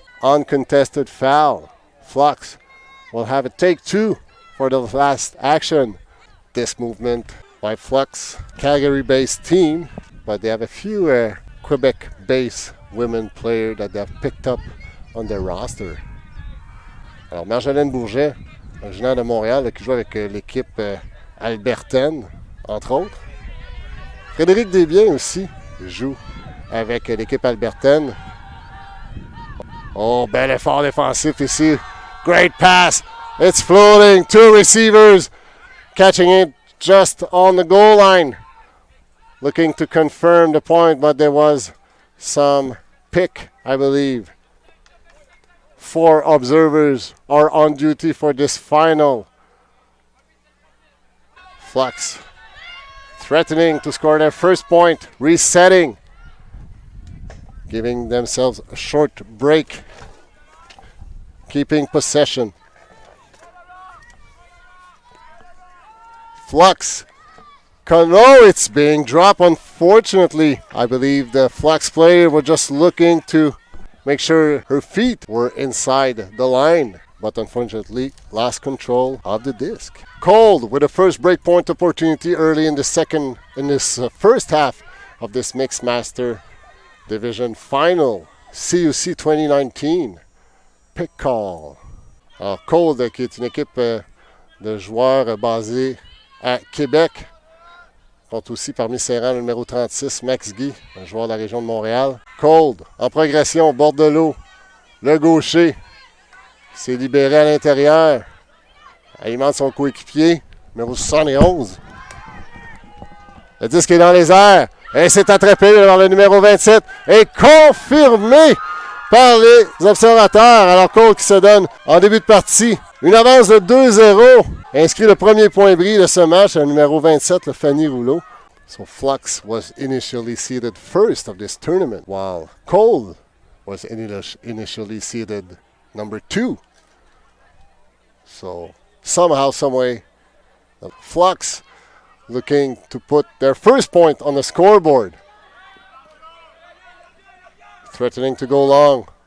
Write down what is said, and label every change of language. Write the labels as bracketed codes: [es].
[en] Uncontested foul. Flux will have a take 2 for the last action. This movement by Flux, Calgary-based team, but they have a few Quebec-based women players that they have picked up on their roster. [fr] Alors Marjolaine Bourget, originaire de Montréal, là, qui joue avec l'équipe albertaine, entre autres. Frédéric Desbiens aussi joue avec l'équipe albertaine. Oh, bel effort défensif ici. [en] Great pass. It's floating. 2 receivers catching it just on the goal line. Looking to confirm the point, but there was some pick, I believe. 4 observers are on duty for this final. Flux threatening to score their first point, resetting, giving themselves a short break, keeping possession. Flux. No, it's being dropped, unfortunately. I believe the Flux player was just looking to make sure her feet were inside the line, but unfortunately lost control of the disc. Qold with a first breakpoint opportunity early in this first half of this Mixed Master Division Final. CUC 2019. Pick call. [fr] Alors Qold, qui est une équipe de joueurs basés à Québec, compte aussi parmi ses rangs le numéro 36, Max Guy, un joueur de la région de Montréal. Qold en progression, bord de l'eau. Le gaucher s'est libéré à l'intérieur. Alimente son coéquipier, numéro 71. Le disque est dans les airs. Et c'est attrapé par le numéro 27. Et confirmé par les observateurs. Alors Qold qui se donne en début de partie une avance de 2-0. Inscrit le premier point bris de ce match, le numéro 27, le Fanny Rouleau. [en] So Flux was initially seeded first of this tournament, while Qold was initially seeded number 2. So somehow, someway, Flux looking to put their first point on the scoreboard. Threatening to go long.